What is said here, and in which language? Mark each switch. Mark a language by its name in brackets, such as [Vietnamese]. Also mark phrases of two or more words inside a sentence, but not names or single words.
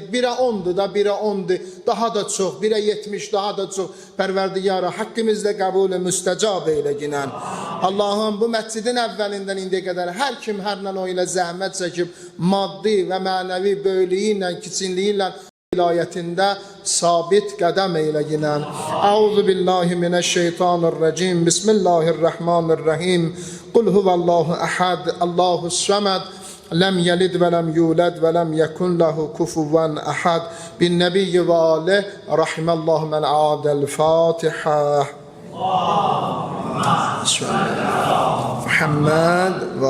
[Azerbaijani] 1'ə 10'dur da 1'ə 10'dur, daha da çox, 1'ə 70 daha da çox. Pərverdiyara haqqımızda qəbul müstəcab eyləginən. Allah'ım bu məscidin əvvəlindən indiyə qədər hər kim hərlə o ilə zəhmət çəkib, maddi və mənəvi böylüyü ilə, kiçinliyi ilə vilayətində sabit qədəm eyləginən. [Arabic] أعوذ بالله من الشيطان الرجيم. بسم الله الرحمن الرحيم. قل هو الله أحد، الله الصمد، لم يلد ولم يولد ولم يكن له كفوا أحد. بالنبي وآله، رحم الله من أدى الفاتحة. [Azerbaijani] Muhammed və